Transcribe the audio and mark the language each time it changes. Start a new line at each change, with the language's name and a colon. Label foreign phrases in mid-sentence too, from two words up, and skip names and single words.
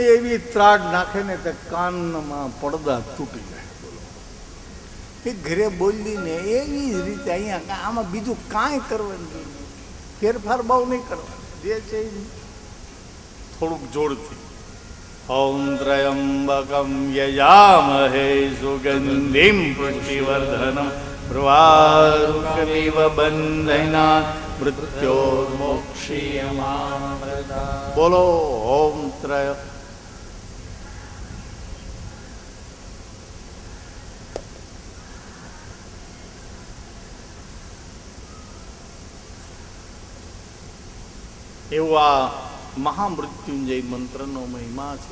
Gujarati: એવી ત્રાડ નાખે ને તે કાનમાં પડદા તૂટી જાય. એ ઘરે બોલી ને એવી જ રીતે અહીંયા આમાં બીજું કાંઈ કરવાનું, ફેરફાર બહુ નહીં કરવાનું. જે છે થોડુંક જોરથી
Sanskrit: ॐ त्र्यम्बकं यजामहे सुगन्धिं पुष्टिवर्धनं उर्वारुकमिव बन्धनान् मृत्योर्मोक्षीयमामृतात्।
Gujarati: बोलो ॐ त्रय એવો આ મહામૃત્યુંજય મંત્રનો મહિમા છે.